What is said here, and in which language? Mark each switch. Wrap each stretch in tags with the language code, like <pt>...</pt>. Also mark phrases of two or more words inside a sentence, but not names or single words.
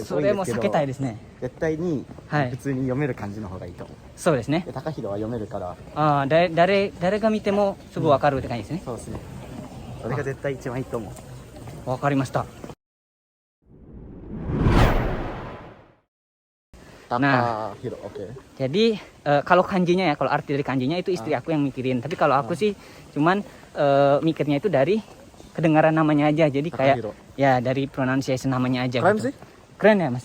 <ja>それも避けたいでですね。絶対にはい普通に読める漢字の方がいいと思う。そうですね。で高弘は読めるから、ああ、誰が見てもすぐわかるって感じですね。そうですね。それが絶対一番いいと思う。わかりました。Nah.</ja> <id>Takahiro, oke. Jadi kalau kanjinya ya, kalau arti dari kanjinya itu istri aku yang mikirin. Tapi kalau aku sih cuman mikirnya itu dari kedengaran namanya aja. Jadi kayak Takahiro. ya dari pronunciation namanya aja. Keren gitu. sih. Keren ya Mas.</id>